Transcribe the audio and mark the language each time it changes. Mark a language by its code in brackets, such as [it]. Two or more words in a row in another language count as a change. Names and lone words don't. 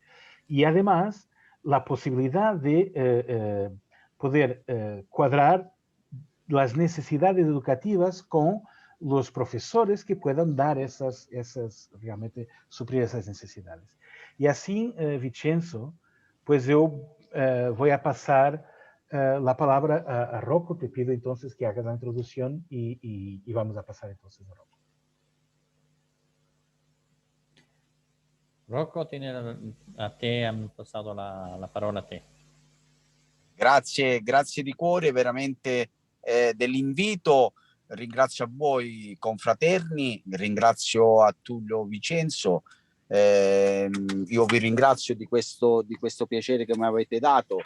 [es] Y además, la posibilidad de poder cuadrar las necesidades educativas con los profesores que puedan dar realmente suplir esas necesidades. Y así, Vincenzo, pues yo voy a pasar la palabra a Rocco. Te pido entonces que hagas la introducción y vamos a pasar entonces a Rocco. [it] Rocco, a te hanno passato la parola a te. Grazie di cuore veramente dell'invito. Ringrazio a voi confraterni, ringrazio a Tullio Vincenzo, io vi ringrazio di questo piacere che mi avete dato.